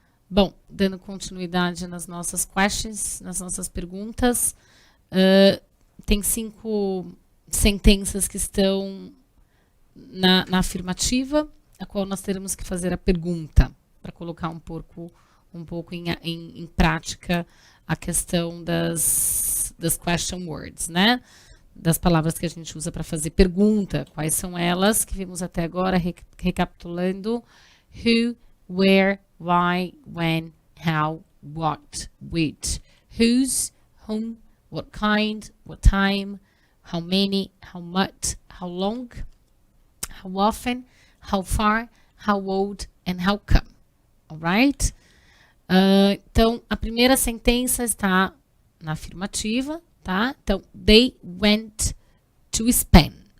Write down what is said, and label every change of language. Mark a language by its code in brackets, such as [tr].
[pt] Bom, dando continuidade nas nossas questions, nas nossas perguntas, tem 5 sentenças que estão na afirmativa, a qual nós teremos que fazer a pergunta, para colocar um pouco em prática a questão das question words, né? Das palavras que a gente usa para fazer pergunta. Quais são elas que vimos até agora, recapitulando? [en] Who, where, why, when, how, what, which, whose, whom, what kind, what time, how many, how much, how long, how often, how far, how old, and how come. Alright? [pt] Então, a primeira sentença está na afirmativa, tá? [en] Então, they went to Spain.